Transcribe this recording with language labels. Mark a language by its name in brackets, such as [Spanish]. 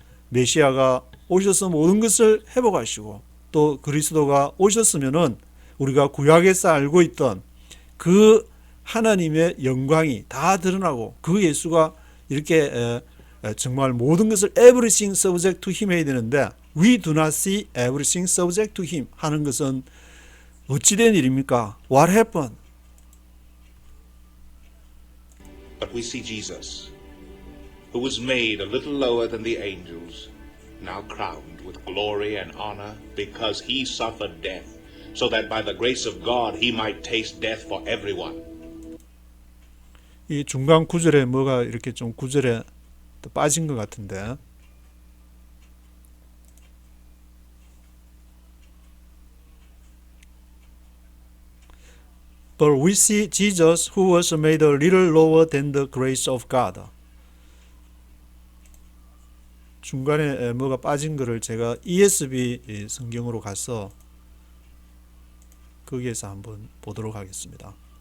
[Korean] 메시아가 오셔서 모든 것을 회복하시고 또 그리스도가 오셨으면은 우리가 구약에서 알고 있던 그 하나님의 영광이 다 드러나고 그 예수가 이렇게 정말 모든 것을 [English] everything subject to him [Korean] 해야 되는데 [English] we do not see everything subject to him [Korean] 하는 것은 어찌된 일입니까? [English] What happened? But we see Jesus, who was made a little lower than the angels, now crowned with glory and honor because he suffered death, so that by the grace of God he might taste death for everyone. [Korean] 이 중간 구절에 뭐가 이렇게 좀 구절에 또 빠진 것 같은데, [English] But we see Jesus who was made a little lower than the grace of God. [Korean] 중간에 뭐가 빠진 거를 제가 ESV 성경으로 가서 거기에서 한번 보도록 하겠습니다.